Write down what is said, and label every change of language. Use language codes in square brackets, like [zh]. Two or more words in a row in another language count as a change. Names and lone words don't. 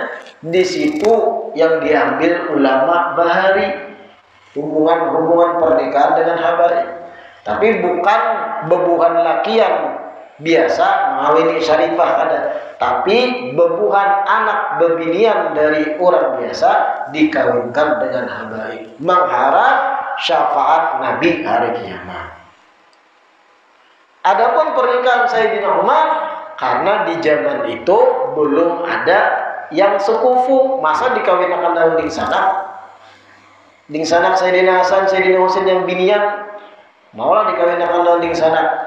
[id] Di situ yang diambil ulama bahari, hubungan pernikahan dengan habaib. [bjn] Tapi bukan bebuhan lakian biasa mengawini Syarifah ada, tapi bebuhan anak bebinian dari orang biasa dikawinkan dengan habaib, mengharap syafaat Nabi hari kiamat. Adapun pernikahan Sayyidina Umar, karena di zaman itu belum ada yang sekufu, masa dikawinkan daun ding sanak Sayyidina Hasan, Sayyidina Husain yang binian, maulah dikawinkan daun ding sanak.